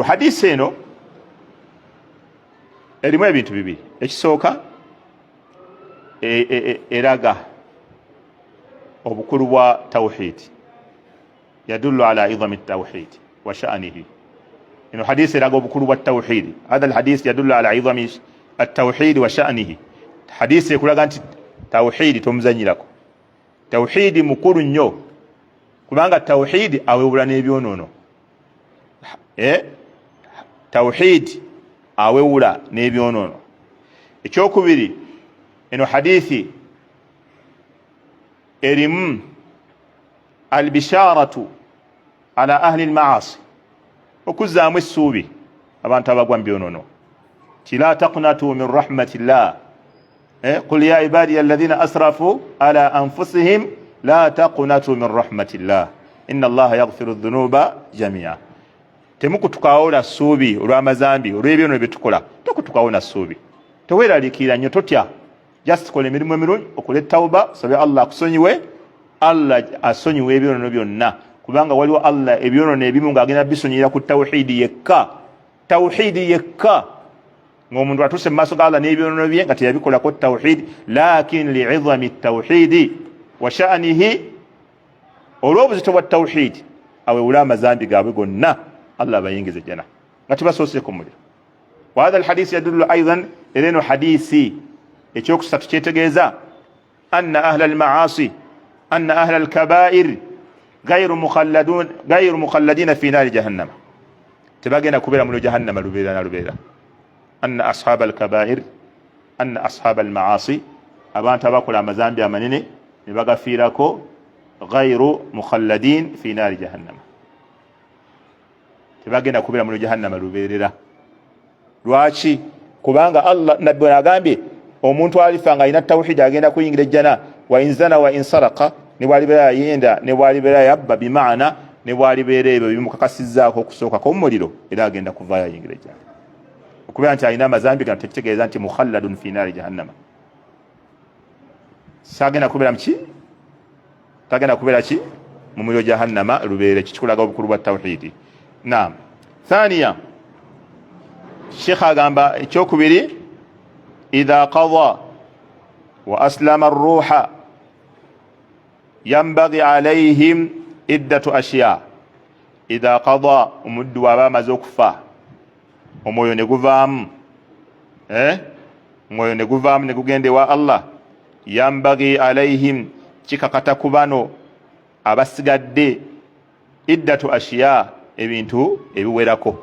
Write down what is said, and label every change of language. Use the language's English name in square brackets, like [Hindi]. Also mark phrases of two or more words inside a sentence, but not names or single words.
[Ganda] Hadisi eno erimu ebintu bibiri. Ekisooka eraga obukulu bwa tawhid, [Arabic] يدل على عظم التوحيد وشأنه. [Ganda] Eno hadisi eraga obukulu bwa tawhid. [Arabic] هذا الحديث يدل على عظم التوحيد وشأنه. [Ganda] Hadisi ekulaga nti tawhid tomuzanyirako, tawhid mukulu nnyo, kubanga tawhid awewula n'ebyonoono. Tawhid awewula n'ebyonoono. Ekyokubiri, eno hadithi erimu [Arabic] البشارة على أهل المعاصي [Ganda] okuzaamu essuubi abantu abagwa mu byonono ti [Arabic] لا تقنطوا من رحمة الله قل يا عبادي الذين أسرفوا على أنفسهم لا تقنطوا من رحمة الله إن الله يغفر الذنوب جميعا. [Ganda] Temukutukawo na ssuubi olw'amazambi olw'ebyono bye tukola, tokutukawo na ssuubi, teweeraliikirira nnyo, totya, just kola emirimu emirungi, okole tawuba, sabe Allah akusonyiwe. Allah asonyiwe ebyono byonna, kubanga waliwo Allah ebyono ebimu ng'agenda bisonyera ku tawhidi yekka, tawhidi yekka. Ng'omuntu atuse mu maaso ga Allah n'ebyono bye nga teyabikolako tawhidi, [Arabic] لكن لعظم التوحيد وشأنه, [Ganda] olw'obuzito bwa tawhidi awewula amazambi gaabwe gonna Allah bayingize jana nga tebasoose ku muliro. [Arabic] وهذا الحديث يدل أيضا [Ganda] eleno hadisi ekyokusatu kyetegeeza [Arabic] أن أهل المعاصي أن أهل الكبائر غير مخلدين في نار جهنم, [Ganda] tebagenda kubeera muliro jahannama lubeera na lubeera. [Arabic] أن أصحاب الكبائر أن أصحاب المعاصي, [Ganda] abantu abakola amazambi amanene ne bagafiirako, [Arabic] غير مخلدين في نار جهنم, [Ganda] tebagenda kubeera muliro jahannama lubeerera. Lwaki? Kubanga Allah nabbi agambye omuntu alifa nga alina tawhidi agenda kuyingira ejjana, [Arabic] وإن زنى وإن سرق, [Ganda] ne bwalibeera yenda ne bwalibeera yabba, bimaana ne bwalibeera ebyo bimukakasizzaako okusooka kw'omuliro era agenda kuvaayo ayingira ejjana. Okubeera nti alina amazambi gano tekitegeeza nti [Arabic] مخلدون في نار جهنم. [Ganda] Sagenda kubeera muki? Tagenda kubeera ki? Mu muliro jahannama lubeere. Kikulaga obukulu bwa tawhidi. Naam. Thaniya, Sheikh agamba ekyokubiri, [Arabic] إذا قضى وأسلم الروح ينبغي عليهم عدة أشياء. إذا قضى, [Ganda] omuddu waba amaze okufa, omwoyo ne guvaamu, omwoyo ne guvaamu ne gugenda ewa Allah, [Arabic] ينبغي عليهم, [Ganda] kikakata ku bano abasigadde, [Arabic] عدة أشياء, [Ganda] ebintu ebiwerako.